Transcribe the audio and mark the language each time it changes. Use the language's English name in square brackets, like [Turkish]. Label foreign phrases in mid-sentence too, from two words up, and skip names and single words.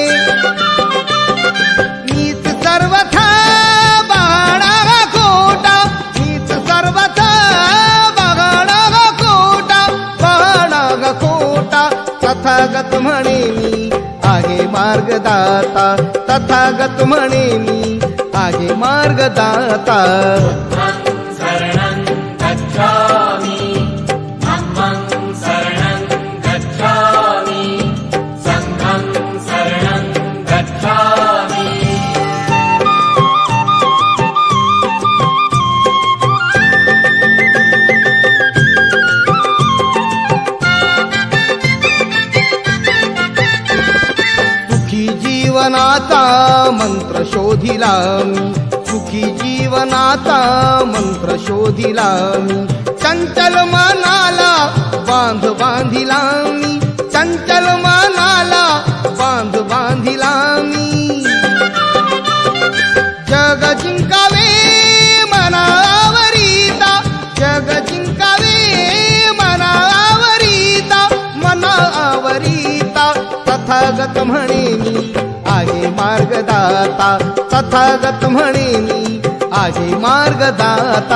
[Marathi] मीच सर्वथा बाळा खोटा, मीच सर्वथा बाळा खोटा, बाळा खोटा. तथागत म्हणे मी आहे मार्गदाता, तथागत म्हणे मी आहे मार्गदाता. [Pali] बुद्धं शरणं गच्छामि, धम्मं शरणं गच्छामि, संघं शरणं गच्छामि. [Marathi] सुखी जीवनाचा मंत्र शोधिला मी, सुखी जीवनाचा मंत्र शोधिला मी. चंचल मनाला बांध बांधिला मी, चंचल मनाला बांध बांधिला मी. जग जिंकावे मनावरिता, जग जिंकावे मनावरिता, मनावरिता. तथागत म्हणे मी आहे मार्गदाता, तथागत म्हणे मी आहे मार्गदाता.